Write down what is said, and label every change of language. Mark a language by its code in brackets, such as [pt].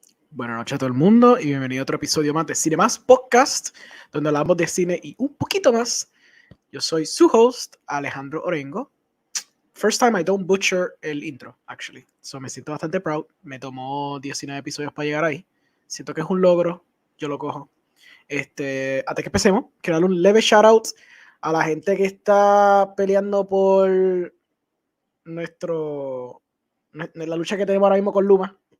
[es] Buenas noches a todo el mundo y bienvenido a otro episodio más de CINE MÁS podcast, donde hablamos de cine y un poquito más. Yo soy su host, Alejandro Orengo. [en] First time I don't butcher [es] el intro, [en] actually. So [es] me siento bastante proud. Me tomó 19 episodios para llegar ahí. Siento que es un logro. Yo lo cojo. Antes que empecemos, quiero darle un leve shout out a la gente que está peleando por la lucha que tenemos ahora mismo con Luma.